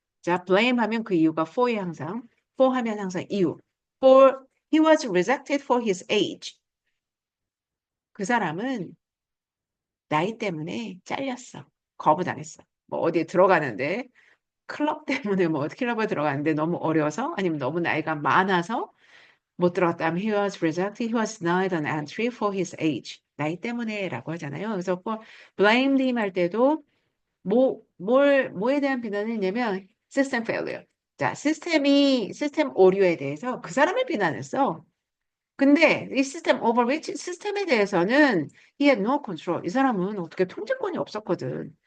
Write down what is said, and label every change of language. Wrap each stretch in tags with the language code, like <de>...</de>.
<ko>자, blame 하면 그 이유가 for에 항상, for 하면 항상 이유.</ko> <en>For he was rejected for his age.</en> <ko>그 사람은 나이 때문에 잘렸어. 거부당했어. 뭐 어디에 들어가는데 클럽 때문에 뭐 클럽에 들어가는데 너무 어려서 아니면 너무 나이가 많아서 못 들어갔다면</ko> <en>he was rejected, he was denied an entry for his age.</en> <ko>나이 때문에라고 하잖아요. 그래서</ko> <en>blamed him</en> <ko>할 때도 뭐에 대한 비난을 했냐면</ko> <en>system failure.</en> <ko>자, 시스템 오류에 대해서 그 사람을 비난했어. 근데 이 시스템</ko> <en>overreach</en> <ko>시스템에 대해서는</ko> <en>he had no control.</en> <ko>이 사람은 어떻게 통제권이 없었거든.</ko>